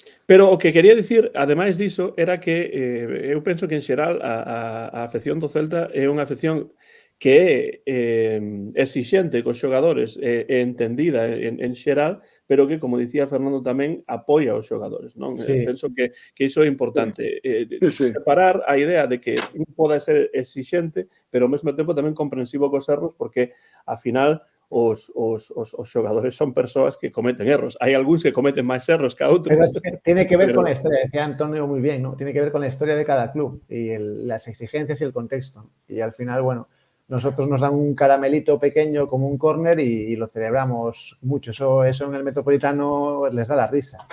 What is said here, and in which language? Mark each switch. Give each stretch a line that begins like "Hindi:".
Galician: Pero o que quería dicir, ademais diso, era que eu penso que en xeral a afección do Celta é unha afección que é exixente cos xogadores, é entendida en xeral, pero que, como dicía Fernando tamén, apoia os xogadores, non? Penso que iso é importante. Separar a idea de que un poda ser exixente, pero ao mesmo tempo tamén comprensivo cos erros, porque, ao final, os xogadores son persoas que cometen erros. Hai algúns que cometen máis erros que a outros.
Spanish: Pero tiene que ver con la historia, decía Antonio muy bien, ¿no? Tiene que ver con la historia de cada club y las exigencias y el contexto. Y al final, bueno, nosotros nos dan un caramelito pequeño como un córner y lo celebramos mucho. Eso en el Metropolitano les da la risa.